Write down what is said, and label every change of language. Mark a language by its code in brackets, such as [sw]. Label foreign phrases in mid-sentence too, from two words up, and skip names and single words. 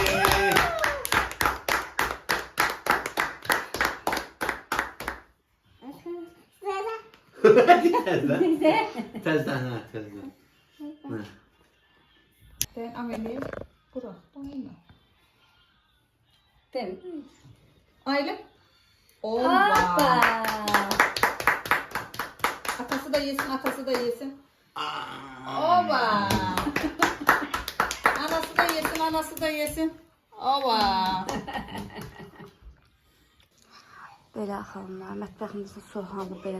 [tr] Tezden ha, tezden. Ben ameliyim. Bırak. Değil mi? Aylin. Hoppa. Atası da yesin, atası da yesin. Oba. Anası da yesin, anası da yesin. Oba. [az] Belə xanımlar, mətbəximizin soğanı belədir.